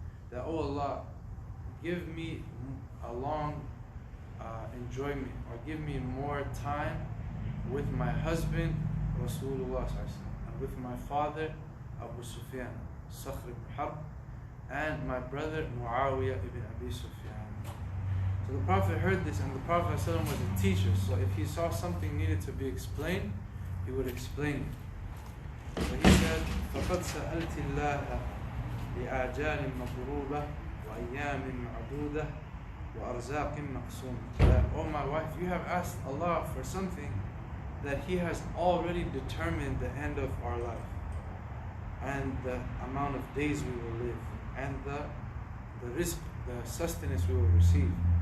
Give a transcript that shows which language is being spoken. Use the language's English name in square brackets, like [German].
[English] That, oh Allah, give me a long enjoyment, or give me more time with my husband Rasulullah and with my father Abu Sufyan, Sakhr ibn Harb, and my brother Muawiyah ibn Abi Sufyan. So the Prophet heard this, and the Prophet was a teacher, so if he saw something needed to be explained, he would explain it. So he said, [Arabic] فَقَدْ سَأَلْتِ اللَّهَ بِأَعْجَالٍ مَضْرُوبَةٍ وَأَيَّامٍ مَعْدُودَةٍ وَأَرْزَاقٍ مَقْسُومٍ. [English] That, oh my wife, you have asked Allah for something that He has already determined the end of our life, and the amount of days we will live, and the risk, the sustenance we will receive.